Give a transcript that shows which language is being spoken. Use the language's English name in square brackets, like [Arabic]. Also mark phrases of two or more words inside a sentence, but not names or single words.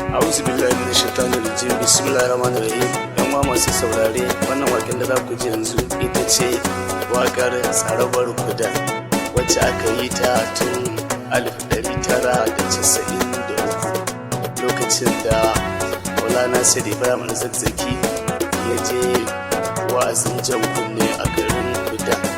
[Arabic] أعوذ بالله من الشيطان الرجيم. بسم الله الرحمن الرحيم. [Hausa] Yan uwa masu saurare, wannan waƙen da za ku ji yanzu ita ce waƙar Tsarabar Kuda, wacce aka yi ta tun alif ɗari tara da casa'in da uku, lokacin da Maulana Said Ibrahim Al-Zakzaki ya je wa'azin jan kunne a garin Kuda.